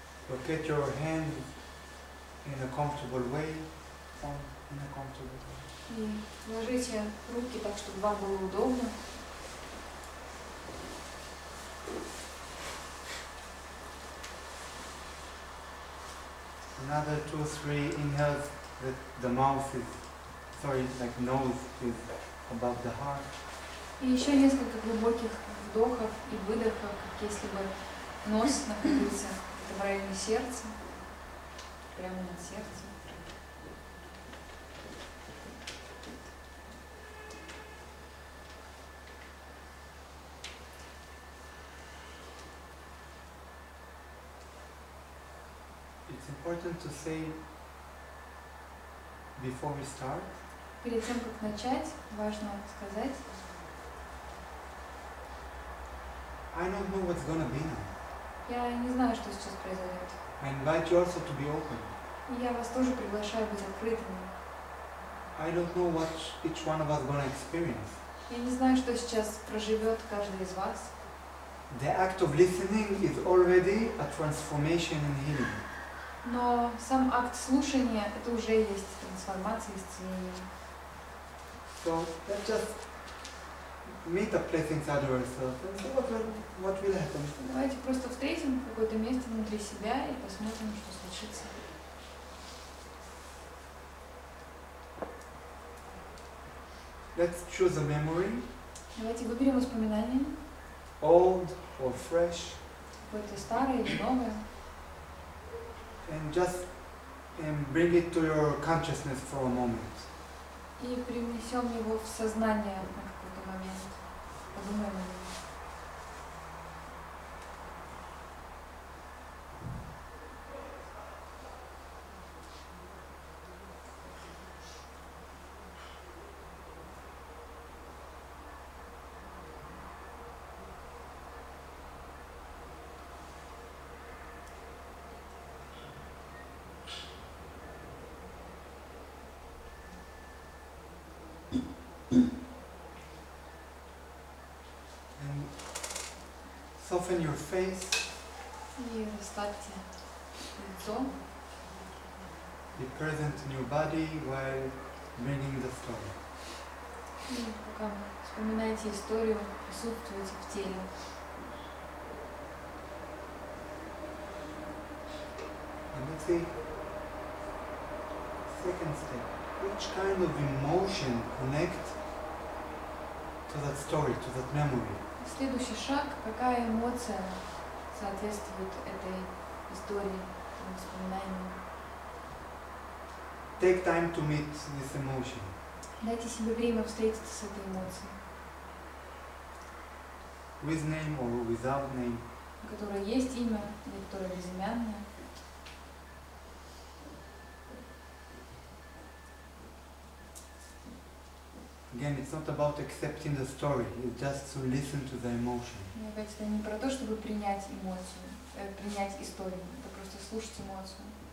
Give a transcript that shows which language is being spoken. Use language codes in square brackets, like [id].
[en] Locate your hand in a comfortable way. In a comfortable way. [ru] И ложите руки так, чтобы вам было удобно. [en] Another 2, 3 inhales. The mouth is, like nose is above the heart. [ru] И еще несколько глубоких вдохов и выдохов, как если бы нос находился в районе сердца, прямо над сердцем. [en] It's important to say before we start, [ru] Перед тем, как начать, важно сказать, [en] I don't know what's gonna be now. [ru] я не знаю, что сейчас произойдет. [en] I invite you also to be open. [ru] И я вас тоже приглашаю быть открытыми. [en] I don't know what each one of us gonna experience. [ru] Я не знаю, что сейчас проживет каждый из вас. [en] The act of listening is already a transformation and healing. [ru] Но сам акт слушания — это уже есть трансформация, исцеление. [en] So let's just meet a place inside ourselves and see what will happen. [ru] Давайте просто встретим какое-то место внутри себя и посмотрим, что случится. [en] Let's choose a memory, [ru] Давайте выберем воспоминания, [en] old or fresh, [ru] какое-то старое или новое, [en] and just bring it to your consciousness for a moment. [ru] и перенесем его в сознание на какой-то момент. Подумаем о нем. [en] And soften your face, [ru] И расслабьте лицо, [en] be present in your body while bringing the story. [ru] и пока вспоминаете историю, присутствуйте в теле. [en] And let's see, second step, which kind of emotion connect to that story, to that memory? [ru] Следующий шаг, какая эмоция соответствует этой истории, этому воспоминанию. [en] Take time to meet this emotion. [ru] Дайте себе время встретиться с этой эмоцией, [en] With name or without name. [ru] у которой есть имя или которая безымянная. [en] Again, it's not about accepting the story, it's just to listen to the emotion. [ru] И опять это не про то, чтобы принять эмоцию, принять историю, это просто слушать эмоцию.